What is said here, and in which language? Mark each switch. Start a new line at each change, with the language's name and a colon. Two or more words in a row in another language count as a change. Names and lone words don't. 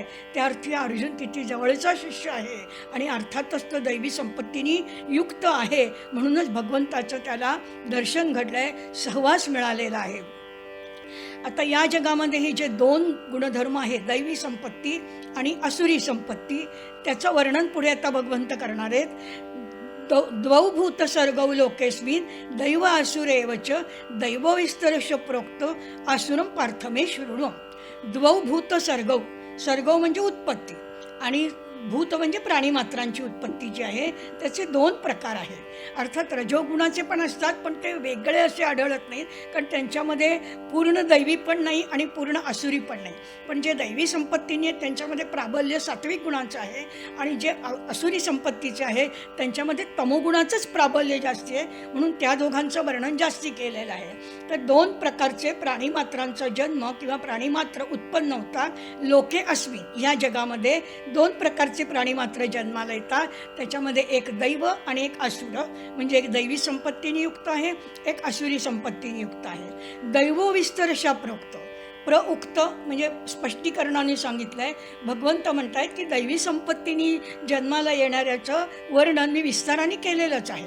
Marathi: त्या अर्थी अर्जुन किती जवळचा शिष्य आहे आणि अर्थातच तो दैवी संपत्तीने युक्त आहे, म्हणूनच भगवंताचं त्याला दर्शन घडलंय, सहवास मिळालेला आहे. आता या जगामध्ये हे जे दोन गुणधर्म आहेत, दैवी संपत्ती आणि आसुरी संपत्ती, त्याचं वर्णन पुढे आता भगवंत करणार आहेत.
Sanskrit: द्वौ भूत सर्गौ लोकेस्मिन् दैव आसुरेवच दैवविस्तरश प्रोक्त आसुरम पार्थमे शृणु. द्वौ भूत सर्गौ,
Marathi: सर्गौ म्हणजे उत्पत्ती आणि भूत म्हणजे प्राणीमात्रांची उत्पत्ती जी आहे त्याचे दोन प्रकार आहेत. अर्थात रजोगुणाचे पण असतात, पण ते वेगळे असे आढळत नाहीत, कारण त्यांच्यामध्ये पूर्ण दैवी पण नाही आणि पूर्ण आसुरी पण नाही. पण जे दैवी संपत्तीने त्यांच्यामध्ये प्राबल्य सात्विक गुणाचं आहे आणि जे आसुरी संपत्तीचे आहे त्यांच्यामध्ये तमोगुणाचंच प्राबल्य जास्ती आहे, म्हणून त्या दोघांचं वर्णन जास्ती केलेलं आहे. तर दोन प्रकारचे प्राणीमात्रांचा जन्म किंवा प्राणीमात्र उत्पन्न होतात
Sanskrit: लोके अस्मिन्.
Marathi: या जगामध्ये दोन प्रकारचे प्राणीमात्र जन्माला येतात, त्याच्यामध्ये एक दैव आणि एक आसुर, म्हणजे एक दैवी संपत्तीने युक्त आहे, एक आसुरी संपत्तीने युक्त आहे.
Sanskrit: दैव विस्तरशा प्रोक्त,
Marathi: प्रउक्त म्हणजे स्पष्टीकरणाने सांगितलंय. भगवंत म्हणतायत की दैवी संपत्तीने जन्माला येणाऱ्याचं वर्णन मी विस्ताराने केलेलंच आहे.